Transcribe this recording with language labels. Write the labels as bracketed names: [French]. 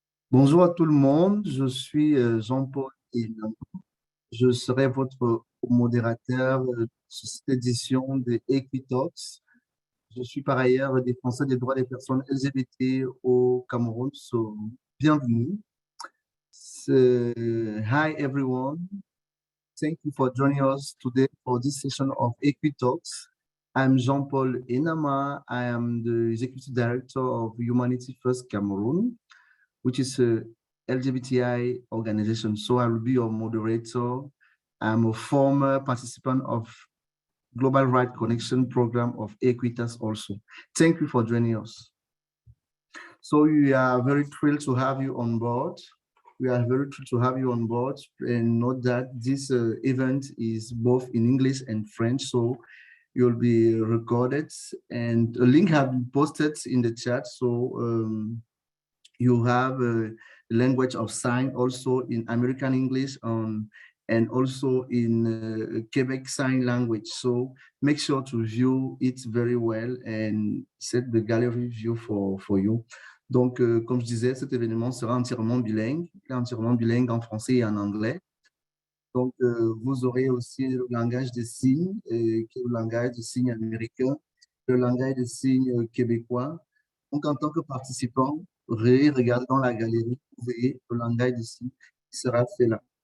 [French] Bonjour à tout le monde, je suis Jean-Paul et je serai votre modérateur sur cette édition de EquiTalks. Je suis par ailleurs défenseur des droits des personnes LGBT au Cameroun, so bienvenue. [English] Hi everyone, thank you for joining us today for this session of EquiTalks. I'm Jean-Paul Enama. I am the Executive Director of Humanity First Cameroon, which is a LGBTI organization. So I will be your moderator. I'm a former participant of Global Rights Connection program of EquiTalks also. Thank you for joining us. So we are very thrilled to have you on board. We are very thrilled to have you on board, and note that this event is both in English and French, so you'll be recorded, and a link has been posted in the chat. So you have a language of sign also in American English and also in Quebec Sign Language. So make sure to view it very well and set the gallery view for you. [French] Donc, comme je disais, cet événement sera entièrement bilingue en français et en anglais. Donc, vous aurez aussi le langage des signes, qui est le langage des signes américain, le langage des signes québécois. Donc, en tant que participant, regardez dans la galerie, vous verrez le langage des signes qui sera fait là.